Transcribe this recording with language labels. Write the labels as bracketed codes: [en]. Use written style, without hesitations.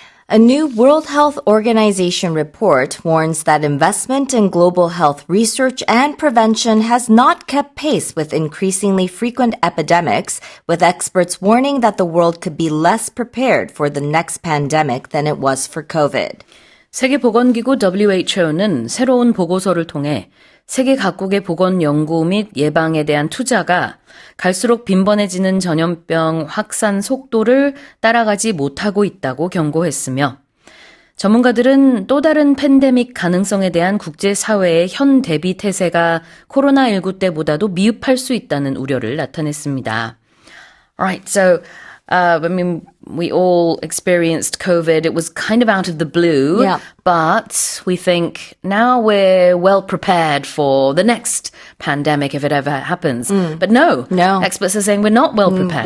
[en] A new World Health Organization report warns that investment in global health research and prevention has not kept pace with increasingly frequent epidemics, with experts warning that the world could be less prepared for the next pandemic than it was for COVID. [ko] 세계보건기구 WHO는 새로운 보고서를 통해 세계 각국의 보건 연구 및 예방에 대한 투자가 갈수록 빈번해지는 전염병 확산 속도를 따라가지 못하고 있다고 경고했으며 전문가들은 또 다른 팬데믹 가능성에 대한 국제사회의 현 대비 태세가 코로나19 때보다도 미흡할 수 있다는 우려를 나타냈습니다. [en] Alright, so I mean, we all experienced COVID. It was kind of out of the blue, Yeah. but we think now we're well prepared for the next pandemic if it ever happens. But no, experts are saying we're not well prepared.